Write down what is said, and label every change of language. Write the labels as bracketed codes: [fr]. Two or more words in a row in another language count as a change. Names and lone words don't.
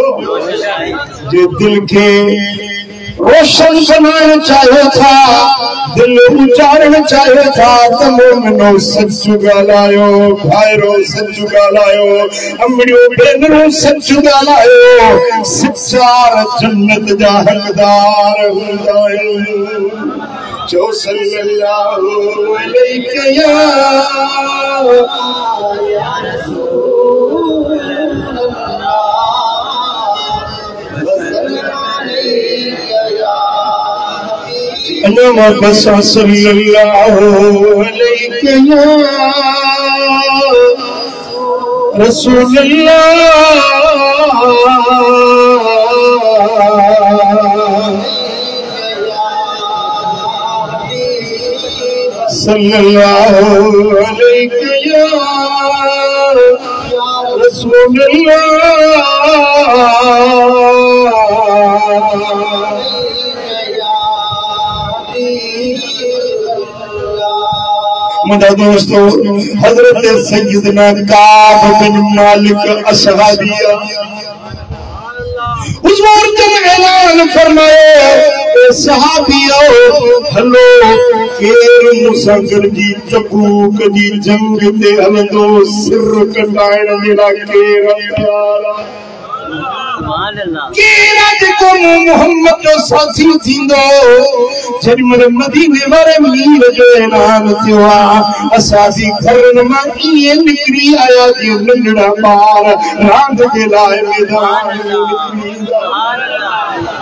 [sd] जे दिल के रोशन बनाइण चाहियो था, दिल उचारण चाहियो था त मोमिनो सच ॻाल्हायो, भाइरो सच ॻाल्हायो, अमड़ियो भेनरो सच ॻाल्हायो। सचार जन्नत जा हक़दार हूंदा आहिनि। [ar] जो صلى الله عليه يا رسول الله وسلم عليك يا حبيب الله صلى الله عليه يا رسول الله صلى الله عليه يا [sd] रसूल मुझे दोस्तों हजरत सैयदना काब बिन मालिक असहाबिया हुजूर जब ऐलान फरमाए सहाबियो हलो केर मूंसां गॾिजी तबूक जी जंग ते हलंदो सिर कटाइण जेड़ा केर केरा जेको मोहम्मद जो साथी थींदो जॾहिं मदीने वारे मीर जो ऐलान थियो आहे असांजी घरनि मां ईअं निकिरी आया जीअं नंढड़ा ॿार रांदि जे लाइ मैदान में निकिरी ईंदा।